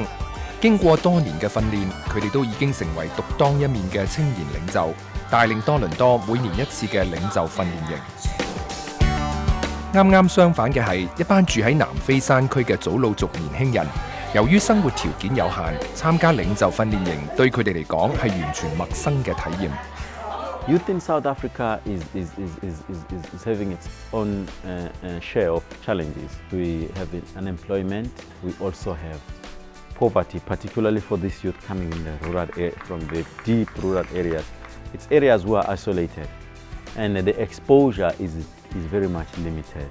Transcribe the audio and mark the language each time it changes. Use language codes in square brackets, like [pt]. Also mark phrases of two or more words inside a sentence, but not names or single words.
[yue] 經過多年嘅訓練，佢哋都已經成為獨當一面嘅青年領袖，帶領多倫多每年一次嘅領袖訓練營。啱啱相反嘅係一班住喺南非山區嘅祖魯族年輕人，由於生活條件有限，參加領袖訓練營對佢哋嚟講係完全陌生嘅體驗。 [en] Youth in South Africa is having its own share of challenges. We have unemployment. We also have poverty, particularly for this youth coming in the rural from the deep rural areas. It's areas who are isolated, and the exposure is very much limited.